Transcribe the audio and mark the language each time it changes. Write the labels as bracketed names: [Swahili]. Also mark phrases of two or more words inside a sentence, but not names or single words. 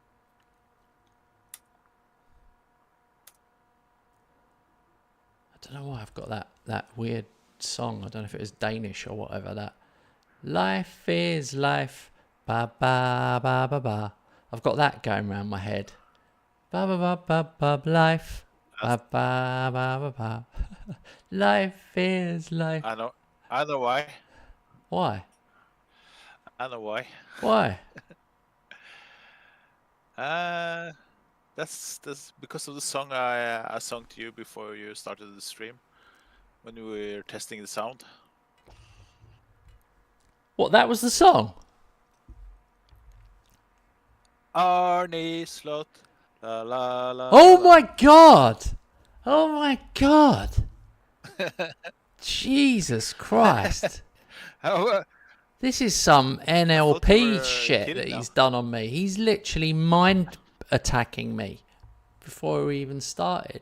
[English] I don't know why I've got that weird song. I don't know if it was Danish or whatever. That life is life, ba ba ba ba ba. I've got that going around my head. Ba ba ba ba ba life, ba ba ba ba ba. Life is life. I know why. Why? I know why. Why? That's because of the song I sung to you before you started the stream, when we were testing the sound. What? That was the song? Arnie Slot, la la la. Oh la. my god! Oh my god! Jesus Christ! How, This is some thought you NLP were shit kidding that now. he's done on me. He's literally mind attacking me before we even started.